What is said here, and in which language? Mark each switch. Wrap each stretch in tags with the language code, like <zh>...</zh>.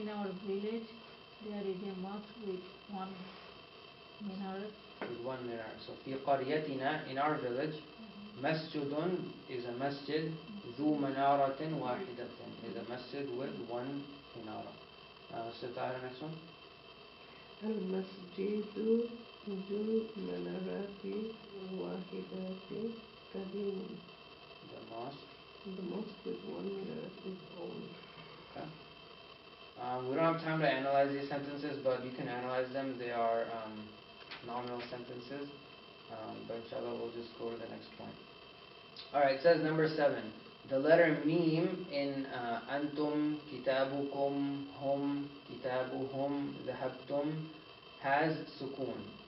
<en>In our village, there is a mosque with one minaret. With one minaret. So</en> <ar>في قريتنا,</ar> <en>in our village, masjidun is a masjid.</en> <ar>ذو منارة واحدة</ar> <en>is a masjid with one minara. Sitara, next one.</en> <ar>المسجد ذو منارات واحدة قديم.</ar> <en>The mosque. The mosque with one minaret is old. Okay. We don't have time to analyze these sentences, but you can analyze them. They are nominal sentences. But inshallah, we'll just go to the next point. Alright, it says number 7. The letter mim in antum, kitabukum, hum, kitabuhum, dhahabtum has sukoon.</en>